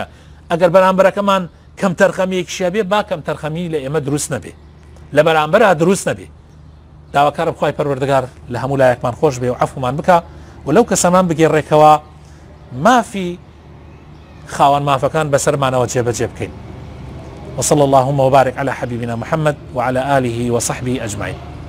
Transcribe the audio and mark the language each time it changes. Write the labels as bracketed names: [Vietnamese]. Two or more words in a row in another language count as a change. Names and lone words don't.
[Central Kurdish] ئەگەر بەرامبەرەکەمان کەم تەرخەمیەکیشە بێ با کەم تەرخەمی لە ئێمە دروست نەبێ، لە بەرامبەرە دروست نەبێ. داواکارم خوای پەروەردگار لە هەموو لایەکمان خۆش بێ و عەفومان بکە و لەو کەسەمان بگێڕێکەوە مافی خاوەن مافەکان بەسەرمانەوە جێبەجێ بکەین. [Arabic] وصلى اللهم وبارك على حبيبنا محمد وعلى آله وصحبه أجمعين.